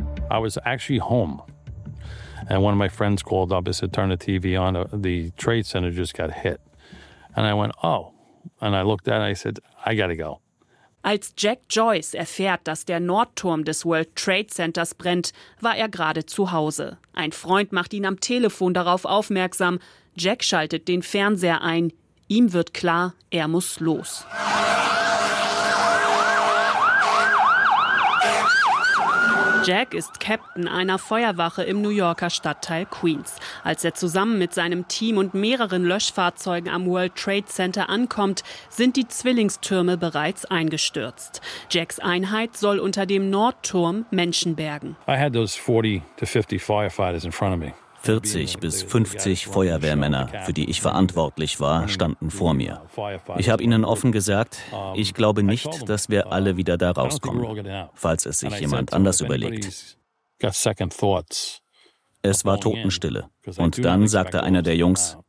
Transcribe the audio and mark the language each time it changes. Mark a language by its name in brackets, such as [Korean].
[English] I was actually home, and one of my friends called up and said, turn the TV on, the Trade Center just got hit. And I went, oh. And I looked at it and I said, I gotta go. [German] Als Jack Joyce erfährt, dass der Nordturm des World Trade Centers brennt, war er gerade zu Hause. Ein Freund macht ihn am Telefon darauf aufmerksam. Jack schaltet den Fernseher ein. Ihm wird klar, er muss los. Jack ist Captain einer Feuerwache im New Yorker Stadtteil Queens. Als er zusammen mit seinem Team und mehreren Löschfahrzeugen am World Trade Center ankommt, sind die Zwillingstürme bereits eingestürzt. Jacks Einheit soll unter dem Nordturm Menschen bergen. [English] I had those 40 to 50 firefighters in front of me. [German] 40 bis 50 Feuerwehrmänner, für die ich verantwortlich war, standen vor mir. Ich habe ihnen offen gesagt, ich glaube nicht, dass wir alle wieder da rauskommen, falls es sich jemand anders überlegt. Es war Totenstille. Und dann sagte einer der Jungs,